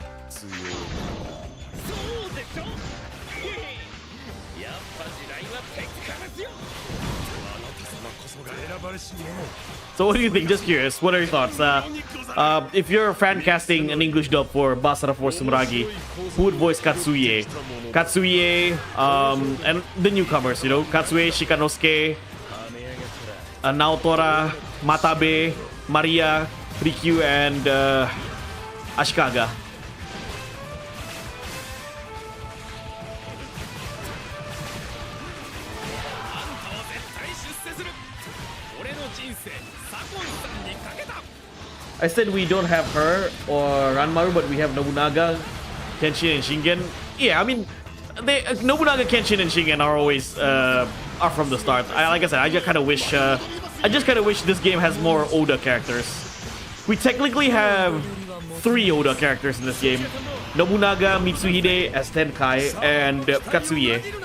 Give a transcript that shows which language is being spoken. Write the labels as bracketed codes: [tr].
[ja] 強い。そうでしょ。やっぱ時代は敵からですよ。あなた様こそが選ばれし者。 [en] So what do you think? Just curious. What are your thoughts? If you're fan casting an English dub for Basara for Sumeragi, who would voice Katsuye? Katsuye, and the newcomers, you know, Katsuye, Shikanosuke, Naotora, Matabe, Maria, Rikyu, and Ashikaga. [ja] 絶対出世する。俺の人生サコンさんにかけた。 [en] I said we don't have her or Ranmaru, but we have Nobunaga, Kenshin, and Shingen. Yeah, I mean, Nobunaga, Kenshin, and Shingen are always are from the start. Like I said, I just kind of wish this game has more Oda characters. We technically have 3 Oda characters in this game: Nobunaga, Mitsuhide as Tenkai, and Katsuye.